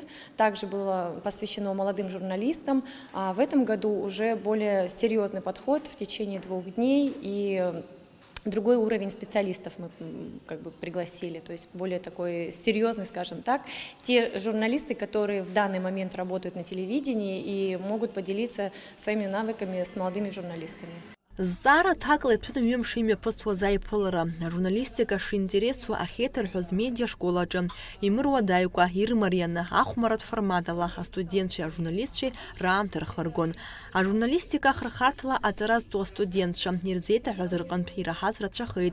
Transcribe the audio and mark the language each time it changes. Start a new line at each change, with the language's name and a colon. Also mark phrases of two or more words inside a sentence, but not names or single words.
Russian: Также было посвящено молодым журналистам. А в этом году уже более серьезный подход в течение 2 дней. И другой уровень специалистов мы пригласили, то есть более такой серьезный, скажем так. Те журналисты, которые в данный момент работают на телевидении и могут поделиться своими навыками с молодыми журналистами.
Abkhazian: Зара ҭакла иҭәын ҩымш имҩаԥысуаз аиԥылара, ажурналистика шинтересу ахьеиҭарҳәоз медиашколаҿы, имыруадаҩқәа ирмарианы ахәмаратә форматала астудентцәеи ажурналистцәеи раамҭа рхыргон. Ажурналистика хырхарҭала аҵара зтәу астудентцәа ирзеиҭаҳәаз рҟынтә ираҳаз рацәахеит.